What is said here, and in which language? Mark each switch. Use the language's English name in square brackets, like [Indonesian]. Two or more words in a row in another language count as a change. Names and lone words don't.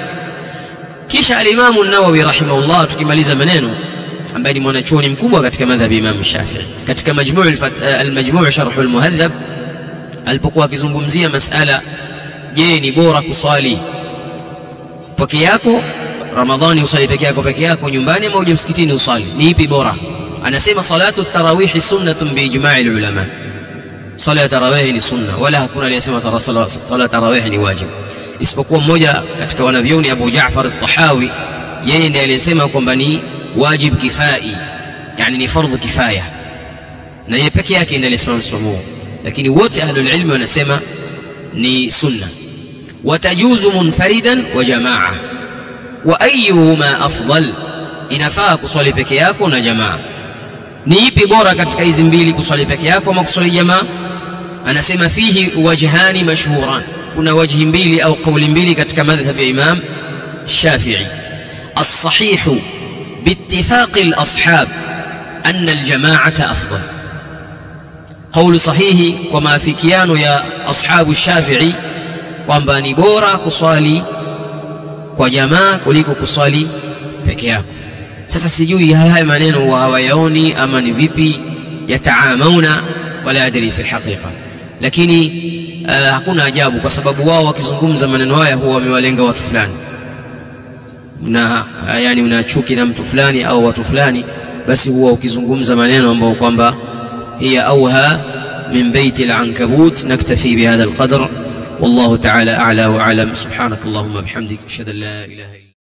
[Swahili] Kisha al-Imam an-Nawawi rahimahullah, tukimaliza maneno, ambaye ni mwanachuoni mkubwa katika madhhabi Imam Shafi'i, katika al-Majmu' Sharh al-Muhadhab, alipokuwa akizungumzia masala, je, ni bora kuswali peke yako Ramadhani, usali peke yako nyumbani, ama uje msikitini usali, ni ipi bora? Anasema [Arabic] صلاة التراويح سنة بإجماع العلماء, [Swahili] sala ya tarawih ni sunna, wala hakuna aliyesema sala tarawih ni wajib, isipokuwa mmoja katika wanavyoni Abu Ja'far al-Tahawi, yeye ndiye aliyesema kwamba ni wajib kifai, yani ni fardhu kifaya, na yeye peke yake ndiye aliyesimama msimamo. Lakini wote [Arabic] أهل العلم [Swahili] wanasema ni sunna. [Arabic] وتجوز منفردا وجماعة، وأيهما أفضل, [Swahili] inafaa kuswali peke yako na jamaa. Ni ipi bora katika hizi mbili, kuswali peke yako ama kuswali jamaa? Anasema [Arabic] فيه وجهان مشهوران, [Swahili] kuna wajhi mbili au kauli mbili katika madhhab ya Imam Shafi'i. [Arabic] الصحيح باتفاق الأصحاب أن الجماعة أفضل, [Swahili] kauli sahihi kwa maafikiano ya ashabu Shafi'i kwamba ni bora kuswali kwa jamaa kuliko kuswali peke yako. Sasa sijui haya maneno hawayaoni ama ni vipi yataamauna, [Arabic] ولا أدري في الحقيقة, [Swahili] lakini hakuna ajabu, kwa sababu wao wakizungumza maneno haya huwa wamewalenga watu fulani, na yani unachuki na mtu fulani au watu fulani, basi huwa ukizungumza maneno ambayo kwamba [Arabic] هي أوهى من بيت العنكبوت. نكتفي بهذا القدر، والله تعالى أعلى وأعلم. سبحانك اللهم وبحمدك أشهد أن لا إله إلا